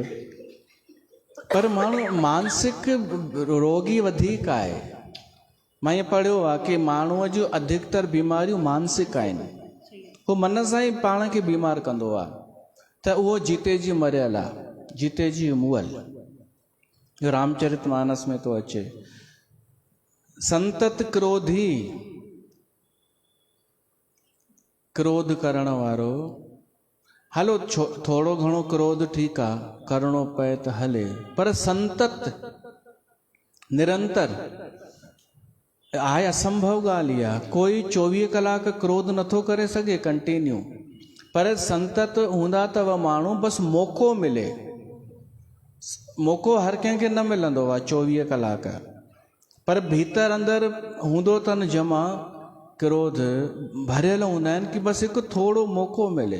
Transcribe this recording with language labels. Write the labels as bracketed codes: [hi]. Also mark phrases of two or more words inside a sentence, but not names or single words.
[sd] पर माण्हू मानसिक रोगी वधीक आहे। मां ईअं पढ़ियो आहे कि माण्हूअ जूं अधिकतर बीमारियूं मानसिक आहिनि। हू मन सां ई पाण खे बीमार कंदो आहे, त उहो जीते जी मरियल आहे, जीते जी मुअल। रामचरितमानस में तो अचे, [awa] संतत क्रोधी, [sd] क्रोध करण वारो, हलो थोड़ो घणो क्रोध ठीकु आहे, करिणो पए त हले, पर संतत निरंतर आहे असंभव ॻाल्हि आहे। कोई 24 कलाक क्रोध नथो करे सघे कंटिन्यू, पर संतत हूंदा अथव माण्हू, बसि मौक़ो मिले। मौक़ो हर कंहिंखे न मिलंदो आहे 24 कलाक, पर भीतर अंदरि हूंदो अथनि जमा क्रोध, भरियल हूंदा आहिनि कि बसि हिकु थोरो मौक़ो मिले।